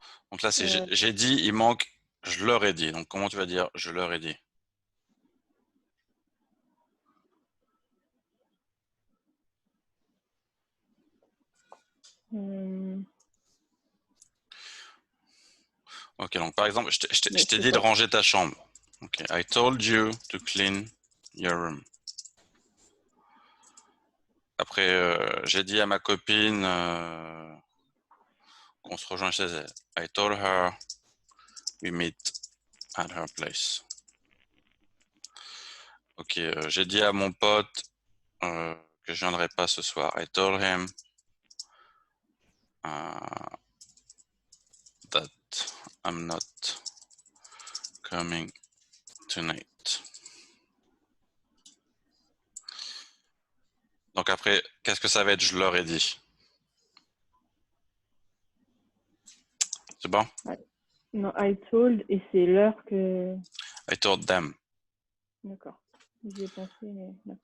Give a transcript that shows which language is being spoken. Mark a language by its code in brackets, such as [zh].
[fr] Donc là, c'est j'ai dit, il manque, je leur ai dit. Donc, comment tu vas dire, je leur ai dit? Ok, donc par exemple, je t'ai dit de ranger ta chambre. [en] Ok, I told you to clean your room. [fr] Après, j'ai dit à ma copine qu'on se rejoint chez elle. [en] I told her we meet at her place. [fr] Ok, j'ai dit à mon pote que je viendrai pas ce soir. [en] I told him that I'm not coming tonight. [fr] Donc après, qu'est-ce que ça va être? Je leur ai dit. C'est bon? Non, [en] I told [fr] et c'est l'heure que. [en] I told them. [fr] D'accord. J'y ai pensé, mais.